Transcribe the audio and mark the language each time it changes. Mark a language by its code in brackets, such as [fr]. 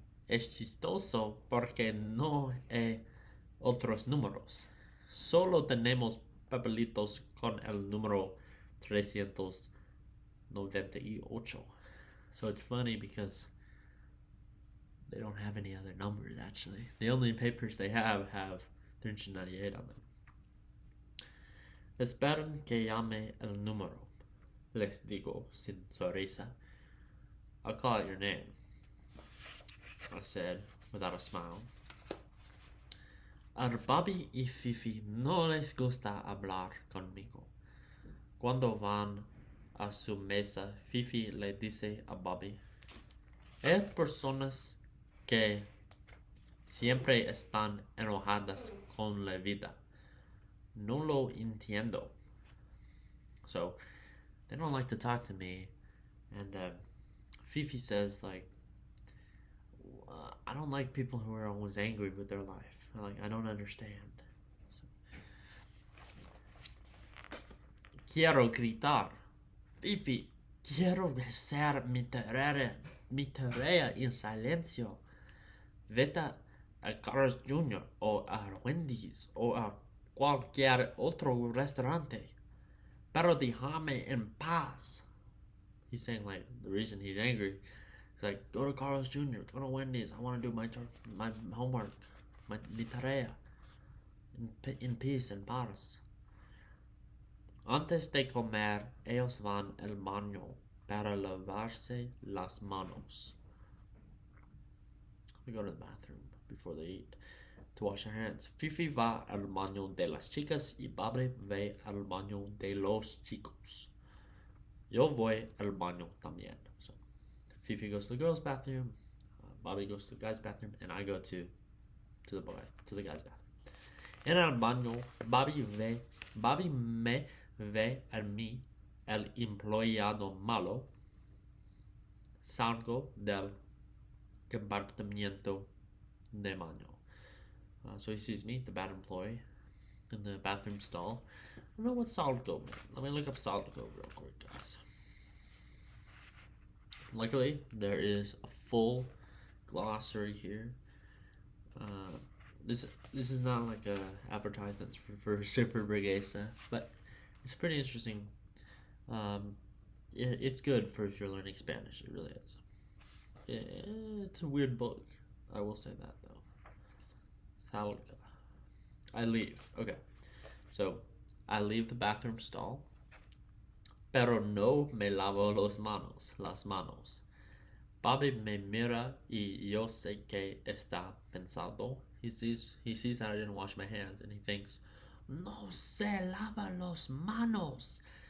[es] Es chistoso porque no hay otros números. Solo tenemos papelitos con el número 398. [en] So it's funny because they don't have any other numbers actually. The only papers they have 398 on them. [es] Esperan que llame el número. Les digo sin sonrisa. [en] I'll call out your name, I said without a smile. [es] A Bobby y Fifi no les gusta hablar conmigo. Cuando van a su mesa, Fifi le dice a Bobby, hay personas que siempre están enojadas con la vida. No lo entiendo. [en] So, they don't like to talk to me. And Fifi says, like, I don't like people who are always angry with their life. I don't understand. So, [es] quiero gritar. Fifi, quiero hacer mi tarea en silencio. Vete a Carl's Jr. o a Wendy's o a cualquier otro restaurante. Pero déjame en paz. [en] He's saying, like, the reason he's angry. He's like, go to Carl's Jr., go to Wendy's. I want to do my homework, [es] mi tarea. [en] In peace and paz. [es] Antes de comer, ellos van al baño para lavarse las manos. [en] They go to the bathroom before they eat to wash their hands. [es] Fifi va al baño de las chicas y Bobby va al baño de los chicos. Yo voy al baño también. [en] So Fifi goes to the girls' bathroom, Bobby goes to the guys' bathroom, and I go to the guys' bathroom. [es] En el baño, Bobby me ve a mí, el empleado malo. Salgo del compartimiento de baño. [en] So he sees me, the bad employee, in the bathroom stall. I don't know what salgo means. Let me look up salgo real quick, guys. Luckily, there is a full glossary here. This is not like a advertisement for Superburguesas, but it's pretty interesting. It's good for if you're learning Spanish. It really is. It's a weird book. I will say that though. Salga. I leave. Okay. So I leave the bathroom stall. [es] Pero no me lavo las manos. Bobby me mira y yo sé que está pensando. [en] He sees that I didn't wash my hands and he thinks, [es] no se lava las manos.